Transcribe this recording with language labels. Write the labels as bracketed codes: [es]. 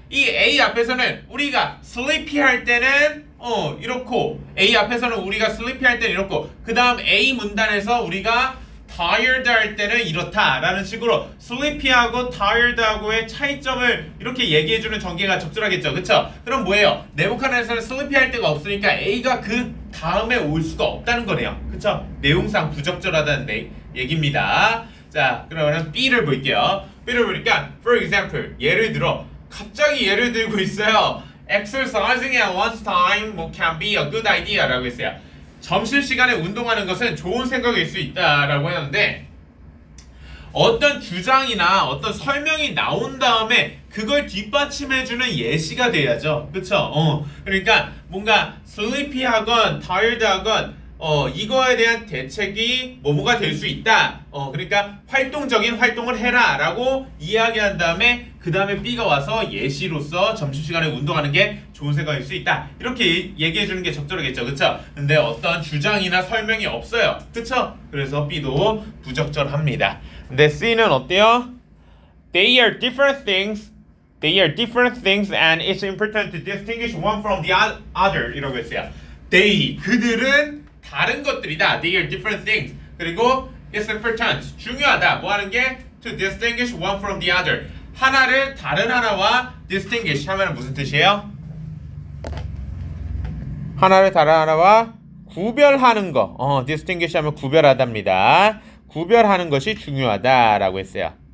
[ko] 이 A 앞에서는 우리가 sleepy 할 때는 이렇고 A 앞에서는 우리가 sleepy 할 때는 이렇고 그 다음 A 문단에서 우리가 tired 할 때는 이렇다라는 식으로 sleepy하고 tired하고의 차이점을 이렇게 얘기해주는 전개가 적절하겠죠. 그쵸? 그럼 뭐예요? 네모칸에서는 sleepy 할 때가 없으니까 A가 그 다음에 올 수가 없다는 거네요. 그쵸? 내용상 부적절하다는 얘기입니다. 자, 그러면 B를 볼게요. B를 보니까 [en] for example [ko] 예를 들어 갑자기 예를 들고 있어요. [en] Exercising at lunchtime can be a good idea 라고 했어요. [ko] 점심시간에 운동하는 것은 좋은 생각일 수 있다라고 했는데 어떤 주장이나 어떤 설명이 나온 다음에 그걸 뒷받침해주는 예시가 돼야죠. 그쵸? 그러니까 뭔가 sleepy하건 tired하건 이거에 대한 대책이 뭐뭐가 될 수 있다. 그러니까 활동적인 활동을 해라 라고 이야기한 다음에 그 다음에 B가 와서 예시로서 점심시간에 운동하는 게 좋은 생각일 수 있다. 이렇게 얘기해주는 게 적절하겠죠. 그쵸? 근데 어떤 주장이나 설명이 없어요. 그쵸? 그래서 B도 부적절합니다. 근데 C는 어때요? [en] they are different things. They are different things and it's important to distinguish one from the other 이라고 했어요. They [ko] 그들은 다른 것들이다. [en] They are different things. [ko] 그리고 [en] it's important [ko] 중요하다. 뭐 하는 게 [en] to distinguish one from the other. [ko] 하나를 다른 하나와 distinguish 하면 무슨 뜻이에요? 하나를 다른 하나와 구별하는 거. distinguish 하면 구별하답니다. 구별하는 것이 중요하다라고 했어요.